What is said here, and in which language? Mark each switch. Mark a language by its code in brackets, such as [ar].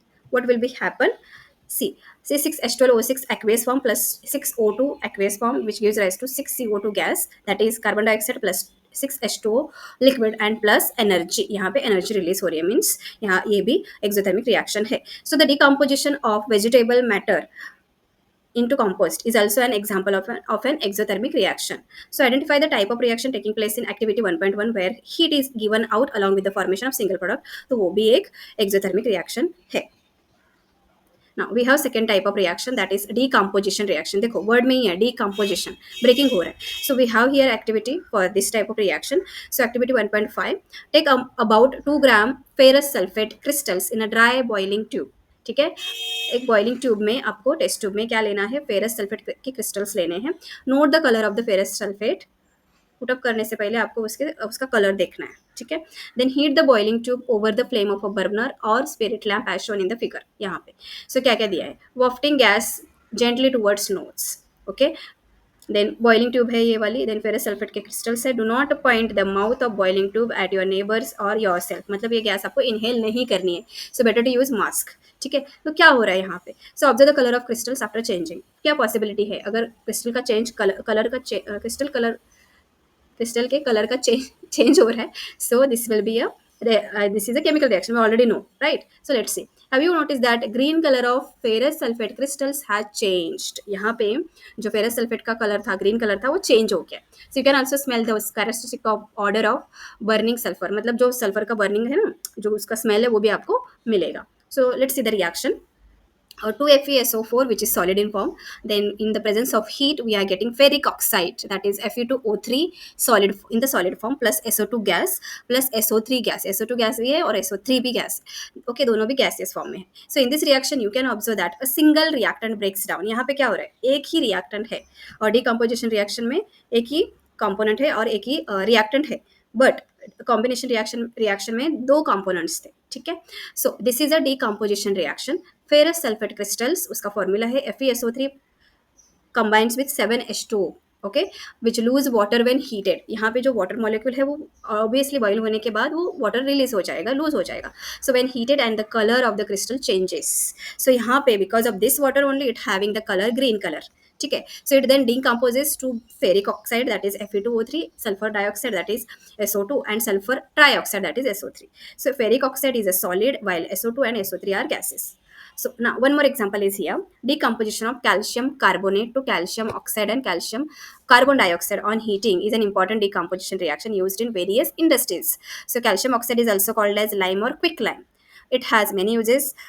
[en] what will be happen? See, say 6H12O6 aqueous form plus 6O2 aqueous form, which gives rise to 6CO2 gas, that is carbon dioxide plus 6H2O liquid and plus energy. [hi] यहाँ पे energy release हो रही है, means यहाँ ये भी exothermic reaction है. [en] So the decomposition of vegetable matter into compost is also an example of an exothermic reaction. So identify the type of reaction taking place in activity 1.1 where heat is given out along with the formation of single product. [hi] तो वो भी एक exothermic reaction है. [en] Now we have second type of reaction, that is decomposition reaction. [hi] देखो word में ही है decomposition, breaking हो रहा है. [en] So we have here activity for this type of reaction. So activity 1.5, take about 2 gram ferrous sulfate crystals in a dry boiling tube. [hi] ठीक है, एक boiling tube में आपको, टेस्ट ट्यूब में क्या लेना है? फेरस सल्फेट के क्रिस्टल्स लेने हैं. [en] Note the colour of the ferrous sulphate. [hi] Put up करने से पहले आपको उसका कलर देखना है, ठीक है. [en] Then heat the boiling tube over the flame of a burner और spirit lamp as shown in the figure. [hi] यहाँ पे सो क्या क्या दिया है? [en] Wafting gas gently towards notes. [hi] Okay, then boiling tube है ये वाली. देन फेरस सल्फेट के क्रिस्टल्स है. [en] Do not point the mouth of boiling tube at your neighbours और yourself. [hi] मतलब ये गैस आपको इनहेल नहीं करनी है, [en] so better to use mask, [hi] ठीक है. तो क्या हो रहा है यहाँ पे? [en] So observe the colour of crystals after changing. [hi] क्या पॉसिबिलिटी है अगर क्रिस्टल का चेंज, कलर का क्रिस्टल कलर, क्रिस्टल के कलर का चेंज हो रहा है? [en] So this will be a this is a chemical reaction, we already know, right? So let's see, have you noticed that green color of ferrous sulfate crystals has changed? [hi] यहाँ पे जो ferrous sulfate का colour था, green colour था, वो change हो गया. [en] So you can also smell the characteristic of odor of burning sulfur. [hi] मतलब जो सल्फर का बर्निंग है ना, जो उसका स्मेल है वो भी आपको मिलेगा. [en] So let's see the reaction. 2FeSO4, which is solid in form. Then in the presence of heat we are getting ferric oxide, that is Fe2O3 solid in the solid form, plus SO2 gas plus SO3 gas. [hi] SO2 gas भी है और SO3 भी gas. Okay, दोनों भी gaseous form में है. [en] So in this reaction you can observe that a single reactant breaks down. [hi] यहाँ पे क्या हो रहा है? एक ही reactant है, और decomposition reaction में एक ही component है और एक ही reactant है, but कॉम्बिनेशन रिएक्शन में दो कंपोनेंट्स थे, ठीक है. [en] So this is a decomposition reaction. Ferrous sulphate crystals, [hi] उसका फॉर्मूला है [en] FeSO3 combines with 7H2O, okay, which lose water when heated. [hi] यहाँ पे जो वाटर मॉलिक्यूल है वो ऑब्वियसली बॉइल होने के बाद वो वाटर रिलीज हो जाएगा, लूज हो जाएगा. [en] So when heated and the colour of the crystal changes. So यहाँ पे because of this water only it having the colour green colour, ठीक है. So it then decomposes to ferric oxide, that is Fe2O3, sulphur dioxide, that is SO2, and sulphur trioxide, that is SO3. So ferric oxide is a solid while SO2 and SO3 are gases. So now one more example is here, decomposition of calcium carbonate to calcium oxide and calcium carbon dioxide on heating is an important decomposition reaction used in various industries. So calcium oxide is also called as lime or quicklime. It has many uses.